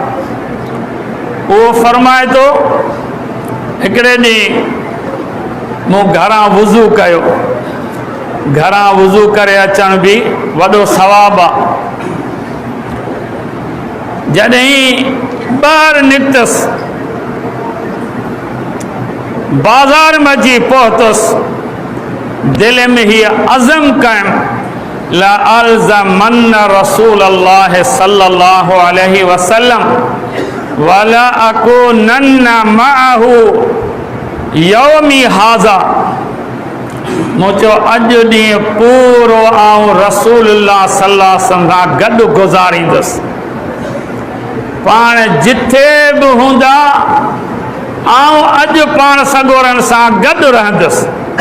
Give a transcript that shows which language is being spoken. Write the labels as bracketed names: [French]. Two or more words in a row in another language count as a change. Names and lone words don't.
[Sindhi] वो फरमाए तो हिकिड़े ॾींहुं मूं घरां वुज़ू कयो, घरां वुज़ू करे अचण बि वॾो सवाबु आहे। जॾहिं ॿाहिरि निकितसि, बाज़ार में अची पहुतुसि, दिल में ही अज़म कयमि [Arabic] لألزمن رسول الله صلى الله عليه وسلم ولأكونن معه يومي هذا. [Sindhi] मूं चयो अॼु ॾींहुं पूरो आऊं [Arabic] رسول الله صلى الله عليه وسلم [Sindhi] सां गॾु गुज़ारींदुसि। पाण जिथे बि हूंदा आऊं अॼु पाण सॻोरनि सां गॾु रहंदुसि।